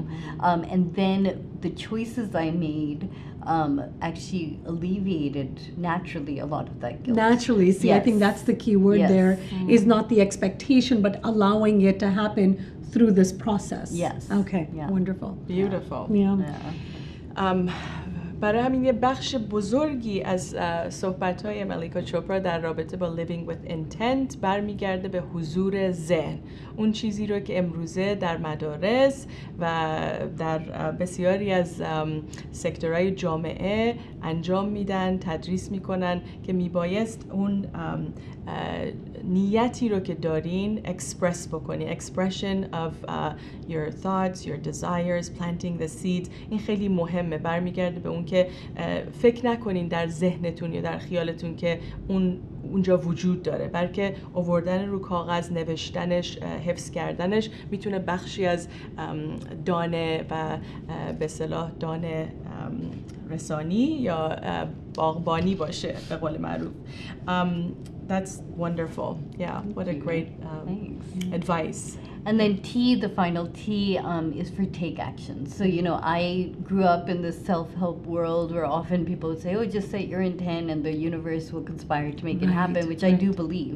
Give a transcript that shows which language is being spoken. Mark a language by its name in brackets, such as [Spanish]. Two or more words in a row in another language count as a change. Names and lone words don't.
[English] And then the choices I made actually alleviated naturally a lot of that guilt. Naturally. See, I Yes. think that's the key word Yes. there, is not the expectation, but allowing it to happen through this process. Yes. Okay, Yeah. wonderful. Beautiful. Yeah. Yeah. [Persian] برای همین یه بخش بزرگی از صحبت‌های ملیکا چوپرا در رابطه با [English] living with intent [Persian] برمیگرده به حضور ذهن، اون چیزی رو که امروزه در مدارس و در بسیاری از سکتورهای جامعه انجام میدن، تدریس میکنن که میبایست اون نیتی رو که دارین express بکنین. [English] Expression of your thoughts, your desires, planting the seeds. [Persian] این خیلی مهمه. برمیگرده به اون که فکر نکنین در ذهنتون یا در خیالتون که اونجا وجود داره، بلکه آوردن رو کاغذ، نوشتنش، حفظ کردنش میتونه بخشی از دانه و به اصطلاح دانه رسانی یا باغبانی باشه به قول معروف. [English] That's wonderful. Yeah, what a great advice. And then T, the final T, is for take action. So, I grew up in this self-help world where often people would say, oh, just set your intent and the universe will conspire to make it happen, which I do believe.